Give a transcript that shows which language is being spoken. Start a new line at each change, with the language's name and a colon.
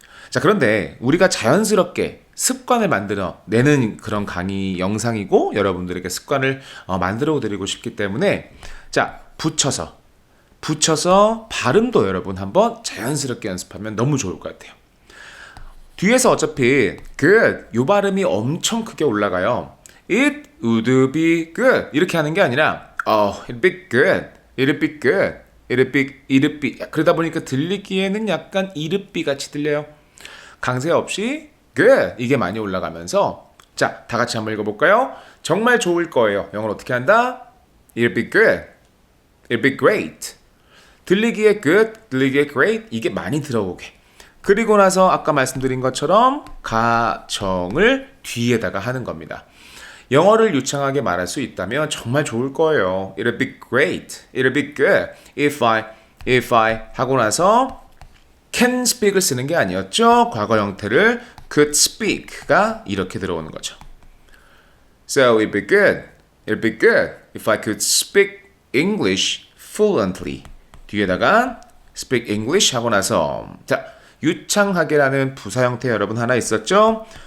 Korean: 자, 그런데 우리가 자연스럽게 습관을 만들어 내는 그런 강의 영상이고 여러분들에게 습관을 만들어 드리고 싶기 때문에 자, 붙여서 발음도 여러분 한번 자연스럽게 연습하면 너무 좋을 것 같아요. 뒤에서 어차피 good 요 발음이 엄청 크게 올라가요.
English: It would be good
Korean: 이렇게 하는 게 아니라
English: it'd be good, it'd be good, it'd be
Korean: 그러다 보니까 들리기에는 약간
English: it'd be
Korean: 같이 들려요. 강세 없이 good 이게 많이 올라가면서 자, 다 같이 한번 읽어볼까요? 정말 좋을 거예요. 영어로 어떻게 한다?
English: It'd be good, it'd be great.
Korean: 들리기에 good, 들리기에 great 이게 많이 들어오게. 그리고 나서 아까 말씀드린 것처럼 가정을 뒤에다가 하는 겁니다. 영어를 유창하게 말할 수 있다면 정말 좋을 거예요.
English: It'll be great. It'll be good.
Korean: If I 하고 나서 can speak을 쓰는 게 아니었죠. 과거 형태를 could speak가 이렇게 들어오는 거죠.
English: So it'll be good. It'll be good if I could speak English fluently.
Korean: 뒤에다가 speak English 하고 나서 자, 유창하게라는 부사 형태 여러분 하나 있었죠?